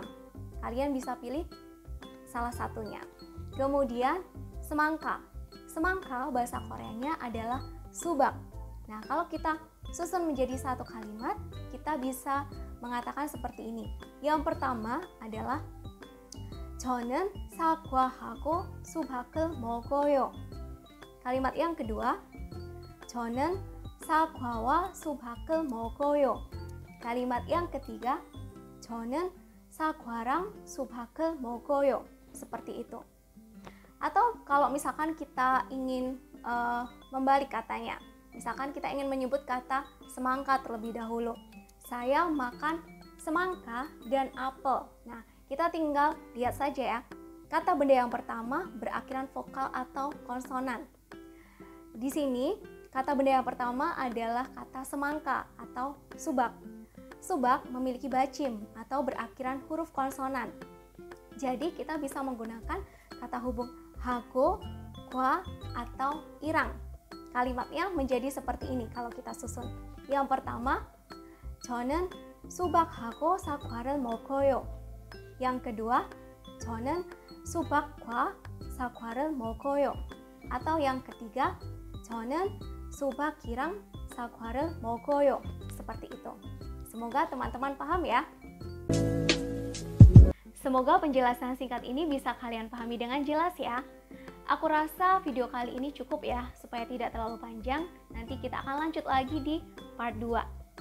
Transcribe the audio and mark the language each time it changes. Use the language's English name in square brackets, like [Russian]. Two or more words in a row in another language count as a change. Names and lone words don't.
[Indonesian] Kalian bisa pilih salah satunya. Kemudian semangka. Semangka bahasa Koreanya adalah subak. Nah, kalau kita susun menjadi satu kalimat, kita bisa mengatakan seperti ini. Yang pertama adalah [Korean] 저는 사과하고 수박을 먹어요. [Indonesian] Kalimat yang kedua, [Korean] 저는 사과와 수박을 먹어요. [Indonesian] Kalimat yang ketiga, [Korean] 저는 사과랑 수박을 먹어요. [Indonesian] Seperti itu. Atau kalau misalkan kita ingin membalik katanya, misalkan kita ingin menyebut kata semangka terlebih dahulu. Saya makan semangka dan apel. Nah, kita tinggal lihat saja ya. Kata benda yang pertama berakhiran vokal atau konsonan. Di sini, kata benda yang pertama adalah kata semangka atau subak. Subak memiliki bacim atau berakhiran huruf konsonan. Jadi kita bisa menggunakan kata hubung hago, kwa, atau irang. Kalimatnya menjadi seperti ini kalau kita susun. Yang pertama, [Korean] 저는 수박하고 사과를 먹어요. [Indonesian] Yang kedua, [Korean] 저는 수박과 사과를 먹어요. [Indonesian] Atau yang ketiga, [Korean] 저는 수박이랑 사과를 먹어요. [Indonesian] Seperti itu. Semoga teman-teman paham ya. Semoga penjelasan singkat ini bisa kalian pahami dengan jelas ya. Aku rasa video kali ini cukup ya, supaya tidak terlalu panjang. Nanti kita akan lanjut lagi di part 2.